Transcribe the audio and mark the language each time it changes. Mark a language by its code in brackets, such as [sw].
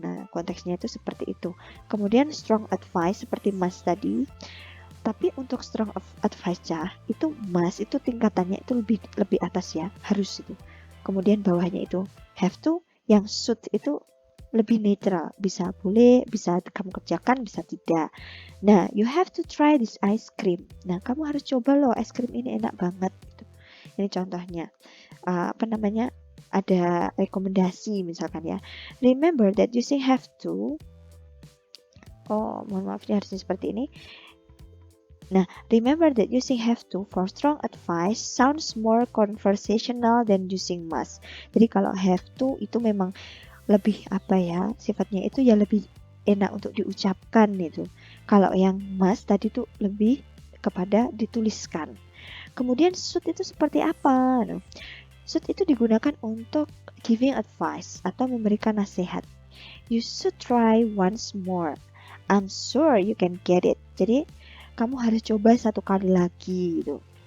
[id] Nah, konteksnya itu seperti itu. Kemudian strong advice seperti Mas tadi. Tapi untuk strong advice itu Mas itu tingkatannya itu lebih atas ya, harus itu. Kemudian bawahnya itu have to, yang should itu lebih netral, bisa boleh, bisa kamu kerjakan, bisa tidak. [en] Nah, you have to try this ice cream. [id] Nah, kamu harus coba loh, es krim ini enak banget. Gitu. Ini contohnya, ada rekomendasi misalkan ya. [en] Remember that using have to, [id] mohon maaf, harusnya seperti ini. [en] Nah, remember that using have to for strong advice sounds more conversational than using must. [id] Jadi kalau have to itu memang lebih sifatnya itu ya lebih enak untuk diucapkan itu. Kalau yang must tadi tuh lebih kepada dituliskan. Kemudian should itu seperti apa? Should itu digunakan untuk [en] giving advice [id] atau memberikan nasihat. [en] You should try once more. I'm sure you can get it. [id] Jadi kamu harus coba satu kali lagi gitu.